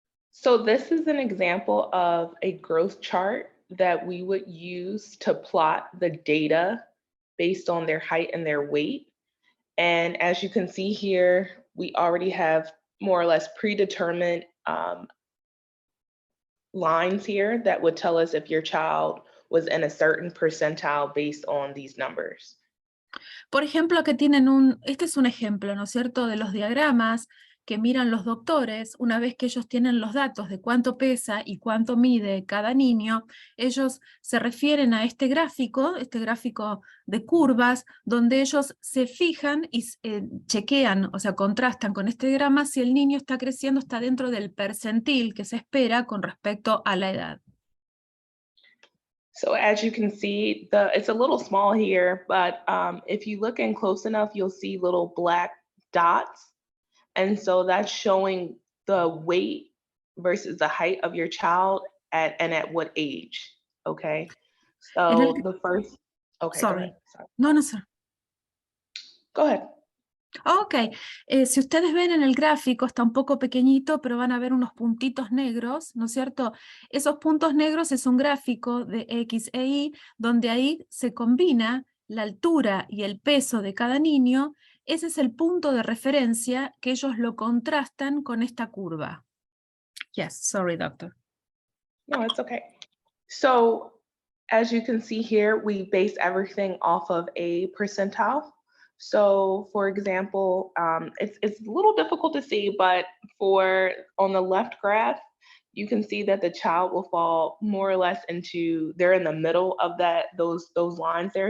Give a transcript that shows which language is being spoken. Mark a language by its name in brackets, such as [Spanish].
[English] So this is an example of a growth chart that we would use to plot the data based on their height and their weight. And as you can see here, we already have more or less predetermined lines here that would tell us if your child was in a certain percentile based on these numbers. [Spanish] Por ejemplo, aquí tienen este es un ejemplo, ¿no es cierto?, de los diagramas que miran los doctores. Una vez que ellos tienen los datos de cuánto pesa y cuánto mide cada niño, ellos se refieren a este gráfico de curvas, donde ellos se fijan y chequean, o sea, contrastan con este diagrama si el niño está creciendo, está dentro del percentil que se espera con respecto a la edad. [English] So as you can see, it's a little small here, but if you look in close enough, you'll see little black dots. And so that's showing the weight versus the height of your child and at what age, okay? So the first, okay, Sorry. go ahead. Sorry. No, sir. Go ahead. [Spanish] Ok, si ustedes ven en el gráfico, está un poco pequeñito, pero van a ver unos puntitos negros, ¿no es cierto? Esos puntos negros es un gráfico de X e Y, donde ahí se combina la altura y el peso de cada niño. Ese es el punto de referencia que ellos lo contrastan con esta curva. [English] Yes, sorry, doctor. No, it's okay. So as you can see here, we base everything off of a percentile. So for example, it's a little difficult to see, but on the left graph, you can see that the child will fall more or less they're in the middle of those lines there.